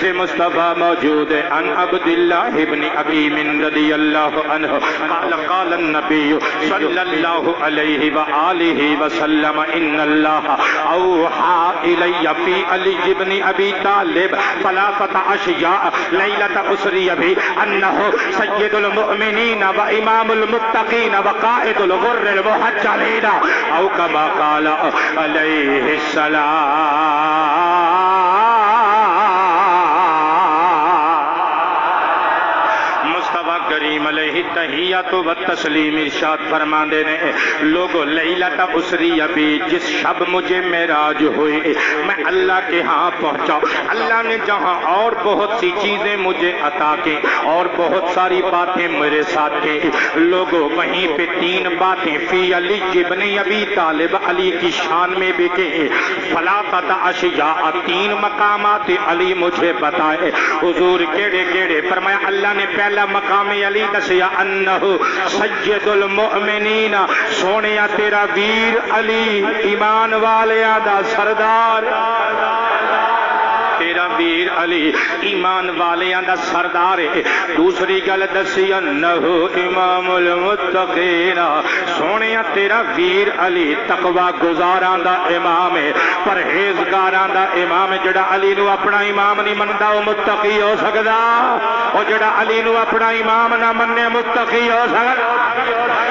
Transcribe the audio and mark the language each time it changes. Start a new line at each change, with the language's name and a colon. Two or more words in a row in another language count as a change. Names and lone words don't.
Urdu: مصطفیٰ موجود ہے،
Arabic: ان عبداللہ ابن حکیم رضی اللہ عنہ قال قال النبی صلی اللہ علیہ وآلہ وسلم ان اللہ اوحى الی فی علی ابن ابی طالب ثلاثة اشیاء لیلۃ اسری بھی انہ سید المؤمنین و امام المتقین و قائد الغر المحجلین او کما قال علیہ السلام۔
Urdu: کریم علیہ تحیات و تسلیم ارشاد
Punjabi: فرماندے نے،
Urdu: لوگو
Arabic: لیلۃ اسری بھی
Urdu: جس شب مجھے معراج ہوئی میں اللہ کے ہاں پہنچا، اللہ نے جہاں اور بہت سی چیزیں مجھے عطا کی اور بہت ساری باتیں میرے ساتھ کی، لوگو وہیں پہ 3 باتیں
Arabic: فی علی ابن ابی طالب
Urdu: علی کی شان میں بھی کی،
Arabic: ثلاثۃ اشیاء
Urdu: 3 مقامات علی مجھے بتائے۔
Punjabi: حضور کیڑے کیڑے؟ فرمایا اللہ نے پہلا مقام علی دسیا انہو
Arabic: سید المؤمنین،
Punjabi: سونیا تیرا ویر علی ایمان والیاں دا سردار، تیرا ویر علی ایمان والیاں دا سردار ہے۔ دوسری گل دسی انہو
Arabic: امام المتقین،
Punjabi: سونیا تیرا ویر علی تقوی گزاراں دا امام ہے، پرہیزگاراں دا امام ہے۔ جڑا علی نو اپنا امام نہیں مندا وہ متقی ہو سکدا، اور جڑا علی نو اپنا امام نہ مننے متقی ہو سکدا؟